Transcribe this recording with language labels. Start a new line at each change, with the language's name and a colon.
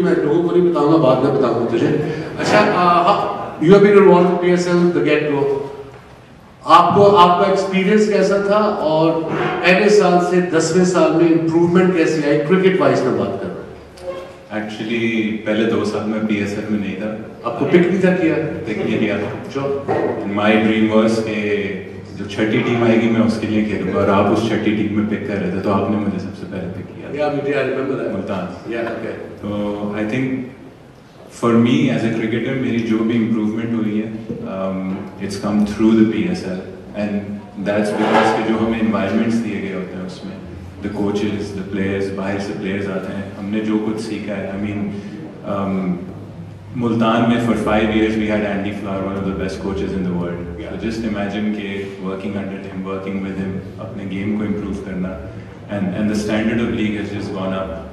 Hindi: मैं लोगों को नहीं बताऊंगा, बाद में बताऊंगा तुझे.
English: अच्छा, you have been involved with PSL the get go.
Hindi: आपका एक्सपीरियंस कैसा था, और पहले साल से 10वें साल में इम्प्रूवमेंट कैसी आई क्रिकेट वाइज में बात कर रहा हूँ. एक्चुअली पहले 2 साल में PSL में नहीं था. आपको पिक नहीं था किया? पिक नहीं किया था. जो
English: my dream was
Hindi: कि जो छठी टीम आएगी मैं उसके लिए खेलूंगा, और आप उस छठी टीम में पिक कर रहे थे, तो आपने मुझे सबसे पहले पिक किया.
English: Yeah, I remember that.
Hindi: Multan.
English: Yeah, okay.
Hindi: तो
English: I think for me as a cricketer
Hindi: मेरी जो भी इम्प्रूवमेंट हुई है,
English: it's come through the PSL, and that's because
Hindi: के जो हमें इन्वायरमेंट्स दिए गए होते हैं उसमें,
English: the coaches, the players,
Hindi: बाहर से प्लेयर्स आते हैं, हमने जो कुछ सीखा है,
English: I mean Multan mein for 5 years we had Andy Flower, one of the best coaches in the world. So just imagine ke working under him, working with him,
Hindi: apne game ko improve karna,
English: and the standard of league has just gone up.